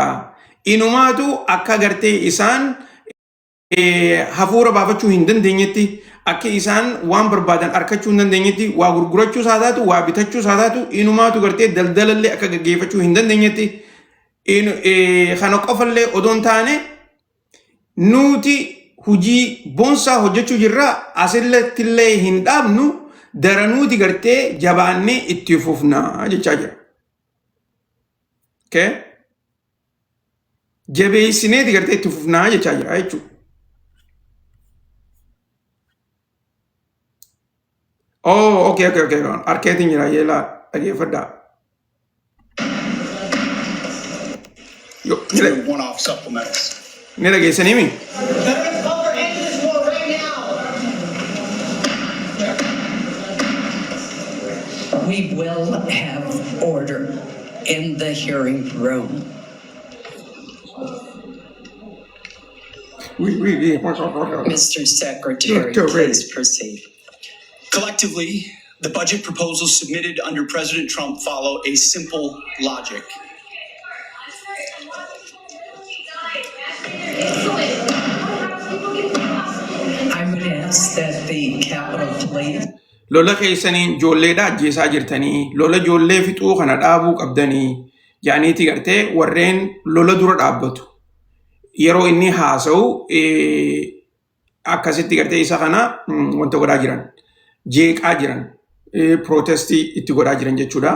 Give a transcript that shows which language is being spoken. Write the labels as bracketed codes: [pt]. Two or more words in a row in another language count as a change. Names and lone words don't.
[om] Inumaatu akka gartee isaan hafuura baafachuu hin dandeenyetti akka isaan waan barbaadan arkachuu hin dandeenyetti waa gurgurachuu isaa taatu waa bitachuu isaa taatu inumaatu gartee daldalallee akka gaggeeffachuu hin dandeenyetti kana qofallee odoon taane nuti hujii boonsaa hojjechuu jirra asirrattillee hin dhaabnu daranuuti gartee jabaannee itti fufnaa jechaa jira. [en] Okay? [om] Jabeessineeti gartee itti fufnaa jechaa jira jechuudha. [en] Oh, okay. [om] Arkeetiin jira yeelaa dhageeffadhaa. [en] One-off supplementals. [om] Ni dhageessanii mi? [en] We will have order in the hearing room. Mr. Secretary, please proceed. Collectively, the budget proposals submitted under President Trump follow a simple logic. I would ask that the Capitol Police [om] Lola keessaniin ijoolleedha ajjeesaa jirtanii, lola ijoollee fixuu kana dhaabuu qabdanii, jaaniiti gartee warreen lola dura dhaabbatu. Yeroo inni haasa'u akkasitti gartee isa kana wanta godhaa jiran, jeeqaa jiran, protestii itti godhaa jiran jechuudha.